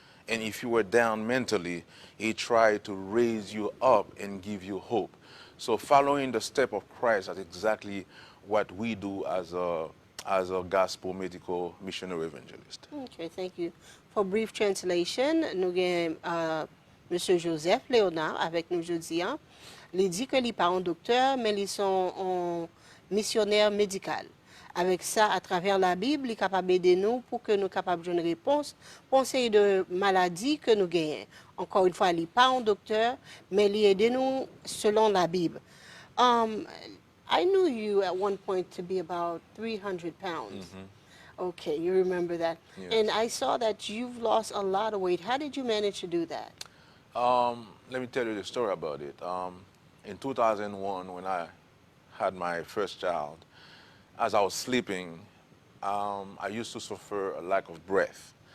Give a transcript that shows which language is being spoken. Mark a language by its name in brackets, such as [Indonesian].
[English] And if you were down mentally, he tried to raise you up and give you hope. So following the step of Christ is exactly what we do as a gospel medical missionary evangelist. Okay, thank you. For brief translation, [French] nous avons M. Joseph Léonard avec nous aujourd'hui. Il dit que il pas un docteur, mais ils sont un missionnaire médical. Avec ça, à travers la Bible, il est capable d'aider nous pour que nous capables de une réponse pour une série de maladies que nous gagnons. Encore une fois, il n'est pas un docteur, mais il aide nous selon la Bible. [English] Um, I knew you at one point to be about 300 pounds. Okay, you remember that. Yes. And I saw that you've lost a lot of weight. How did you manage to do that? Let me tell you the story about it. In 2001, when I had my first child, as I was sleeping, I used to suffer a lack of breath.